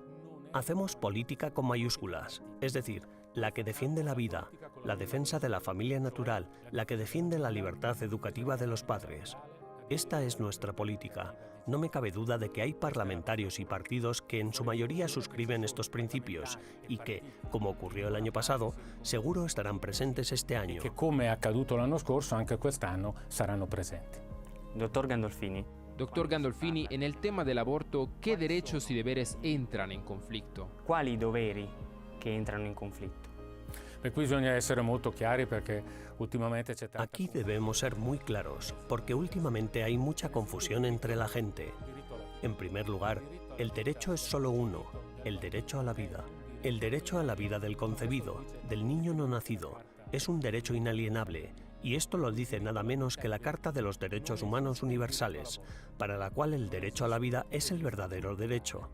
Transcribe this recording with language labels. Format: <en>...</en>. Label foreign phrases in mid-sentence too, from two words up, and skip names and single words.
<es>Hacemos política con mayúsculas, es decir, la que defiende la vida, la defensa de la familia natural, la que defiende la libertad educativa de los padres. Esta es nuestra política. No me cabe duda de que hay parlamentarios y partidos que en su mayoría suscriben estos principios y que, como ocurrió el año pasado, seguro estarán presentes este año.</es> <it>che, come è accaduto l'anno scorso, anche quest'anno saranno presenti. Dottor Gandolfini?</it> <es>Doctor Gandolfini, en el tema del aborto, ¿qué derechos y deberes entran en conflicto?</es> <it>Quali doveri che entrano in conflitto? Per cui bisogna essere molto chiari perché ultimamente c'è tanta</it> <es>Aquí debemos ser muy claros, porque últimamente hay mucha confusión entre la gente. En primer lugar, el derecho es solo uno, el derecho a la vida. El derecho a la vida del concebido, del niño no nacido, es un derecho inalienable, y esto lo dice nada menos que la Carta de los Derechos Humanos Universales, para la cual el derecho a la vida es el verdadero derecho.</es>